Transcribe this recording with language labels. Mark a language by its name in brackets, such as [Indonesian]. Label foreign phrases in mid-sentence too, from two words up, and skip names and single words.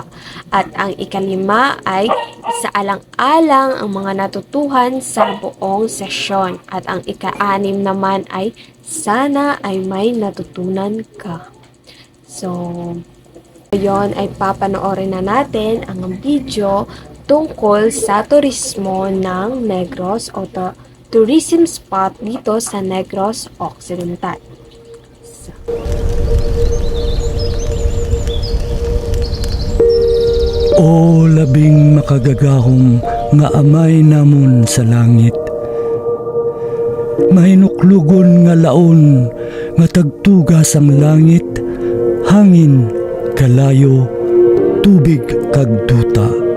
[Filipino] At ang ikalima ay isaalang-alang ang mga natutuhan sa buong sesyon. At ang ika-anim naman ay sana ay may natutunan ka. So, ngayon ay papanoorin na natin ang video tungkol sa turismo ng Negros o [English] tourism spot [Filipino] dito sa Negros Occidental. [Hiligaynon] O labing makagagahong nga amay namon sa langit, mahinuklugon nga laon nga tagtugas ang langit, hangin, kalayo, tubig kag duta.